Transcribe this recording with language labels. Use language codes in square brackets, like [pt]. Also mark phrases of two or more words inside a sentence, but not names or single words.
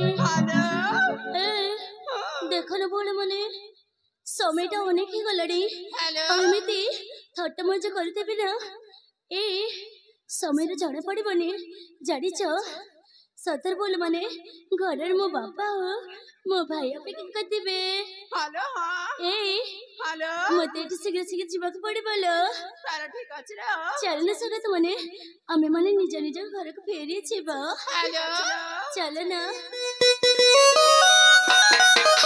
[or] হ্যালো ଦେଖ ନା ବଲେ ମନେ ସମୟଟା ଅନେକ ହେଇଗଲାଣି হ্যালো ଆଉ ଏମିତି ଥଟ୍ଟା ମଜା କରିଦେବି ନା ଏ ସମୟରେ ଜଣା ପଡ଼ିବନି ଜାଣିଛ ସତରେ ବୋଲ ମାନେ ଘରରେ ମୋ ବାପା ଓ ମୋ ଭାଇ ଅପେକ୍ଷା କରିଥିବେ হ্যালো হ্যাঁ ଏ হ্যালো ମତେ ଏଠି ଶୀଘ୍ର ଶୀଘ୍ର ଯିବାକୁ ପଡ଼ିବ ଲୋ [bn] তারা ঠিক আছে রে [or] ଚାଲ ନା ସଗତ ମାନେ ଆମେ ମାନେ ନିଜ ନିଜ ଘରକୁ ଫେରି ଯିବା হ্যালো ଚାଲ ନା